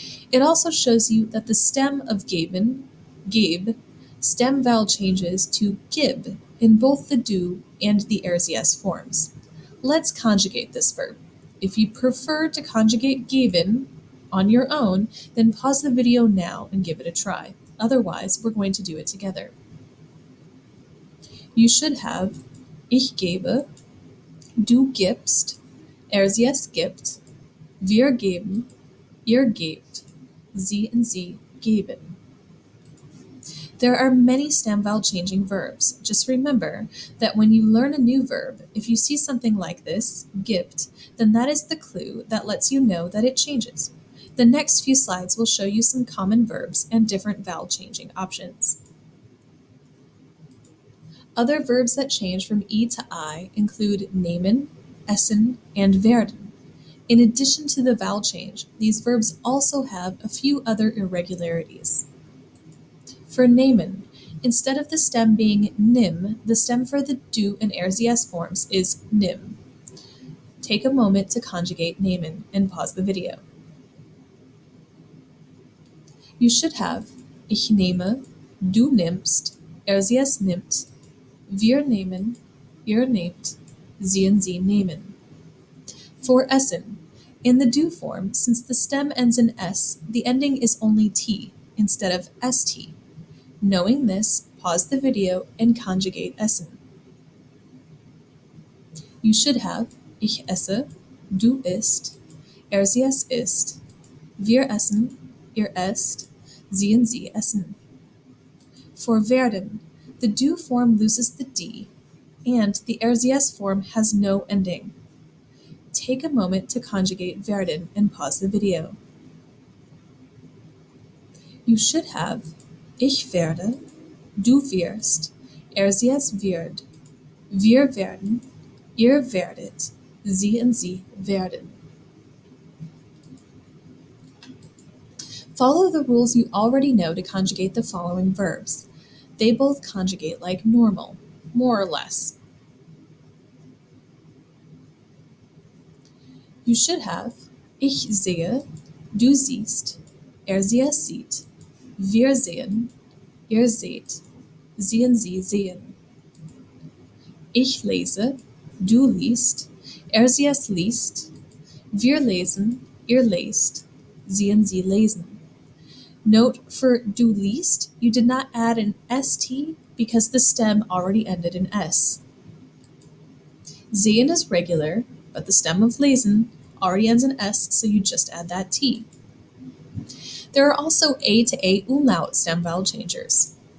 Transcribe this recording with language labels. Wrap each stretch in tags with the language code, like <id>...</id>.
<en>It also shows you that the stem of geben, gebe, stem vowel changes to gib in both the do and the er-es forms. Let's conjugate this verb. If you prefer to conjugate geben on your own, then pause the video now and give it a try. Otherwise, we're going to do it together. You should have</en> <de>ich gebe, du gibst, er-es gibt, wir geben, ihr gebt, sie and sie geben.</de> <en>There are many stem vowel changing verbs. Just remember that when you learn a new verb, if you see something like this, gibt, then that is the clue that lets you know that it changes. The next few slides will show you some common verbs and different vowel changing options. Other verbs that change from E to I include nehmen, essen, and werden. In addition to the vowel change, these verbs also have a few other irregularities. For nehmen, instead of the stem being nim, the stem for the do and er-es forms is nim. Take a moment to conjugate nehmen and pause the video. You should have</en> <de>ich nehme, du nimmst, er-es nimmt, wir nehmen, ihr nehmt, sie and sie nehmen.</de> <en>For essen, in the do form, since the stem ends in s, the ending is only t instead of st. Knowing this, pause the video and conjugate essen. You should have</en> <de>ich esse, du isst, er-es isst, wir essen, ihr esst, sie and sie essen.</de> <en>For werden, the do form loses the d, and the er-es form has no ending. Take a moment to conjugate werden and pause the video. You should have</en> <de>ich werde, du wirst, er-es wird, wir werden, ihr werdet, sie and sie werden.</de> <en>Follow the rules you already know to conjugate the following verbs. They both conjugate like normal, more or less. You should have</en> <de>ich sehe, du siehst, er-es sieht, wir sehen, ihr seht, sie and sie sehen. Ich lese, du liest, er-es liest, wir lesen, ihr lest, sie and sie lesen.</de> <en>Note for du liest, you did not add an st because the stem already ended in s. Sehen is regular, but the stem of lesen already ends in s, so you just add that t. There are also a to a umlaut stem vowel changers.</en>